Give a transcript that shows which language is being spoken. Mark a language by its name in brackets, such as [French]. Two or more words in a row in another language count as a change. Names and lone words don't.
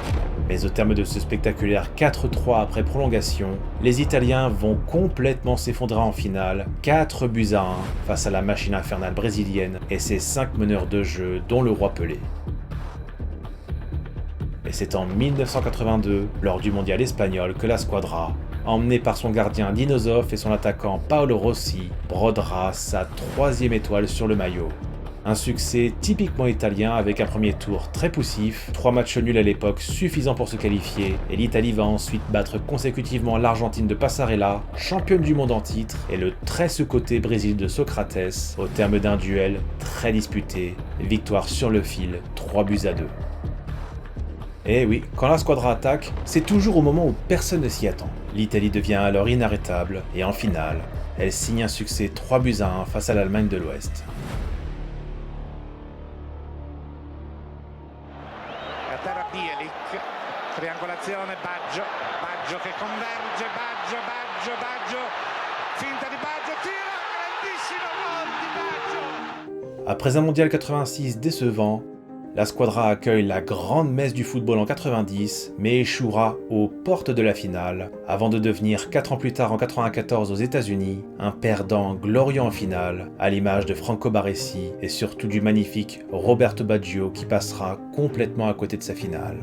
[French] Mais au terme de ce spectaculaire 4-3 après prolongation, les Italiens vont complètement s'effondrer en finale, 4-1 face à la machine infernale brésilienne et ses 5 meneurs de jeu dont le roi Pelé. Et c'est en 1982, lors du mondial espagnol, que la squadra, emmenée par son gardien Dino Zoff et son attaquant Paolo Rossi, brodera sa 3e étoile sur le maillot. Un succès typiquement italien avec un premier tour très poussif, 3 matchs nuls à l'époque suffisants pour se qualifier, et l'Italie va ensuite battre consécutivement l'Argentine de Passarella, championne du monde en titre, et le très sous-coté Brésil de Socrates, au terme d'un duel très disputé, victoire sur le fil, 3-2. Et oui, quand la squadra attaque, c'est toujours au moment où personne ne s'y attend. L'Italie devient alors inarrêtable, et en finale, elle signe un succès 3-1 face à l'Allemagne de l'Ouest. [Italian] Triangolazione, Baggio che converge, Baggio, finta di Baggio, tiro, grandissimo gol di Baggio. [French] Après un mondial 86 décevant, la squadra accueille la grande messe du football en 90, mais échouera aux portes de la finale, avant de devenir 4 ans plus tard en 94 aux États-Unis, un perdant glorieux en finale, à l'image de Franco Baresi et surtout du magnifique Roberto Baggio qui passera complètement à côté de sa finale.